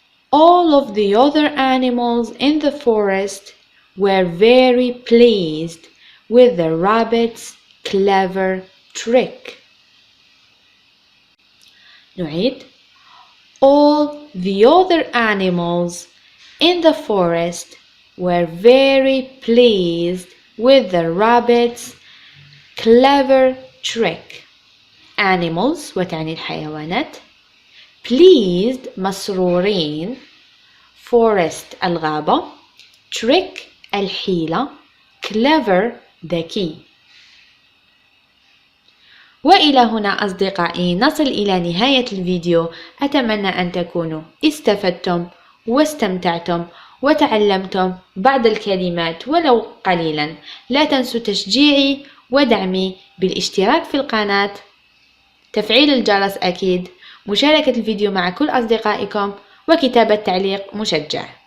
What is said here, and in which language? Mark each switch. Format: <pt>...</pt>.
<en>All of the other animals in the forest were very pleased with the rabbit's clever trick.</en> <ar>نعيد.</ar> <en>All the other animals in the forest were very pleased with the rabbit's clever trick.</en> <ar>Animals وتعني الحيوانات. Pleased مسرورين. Forest الغابة. Trick الحيلة. Clever ذكي. وإلى هنا أصدقائي نصل إلى نهاية الفيديو. أتمنى أن تكونوا استفدتم واستمتعتم وتعلمتم بعض الكلمات ولو قليلا. لا تنسوا تشجيعي ودعمي بالاشتراك في القناة، تفعيل الجرس أكيد، مشاركة الفيديو مع كل أصدقائكم، وكتابة تعليق مشجع.</ar>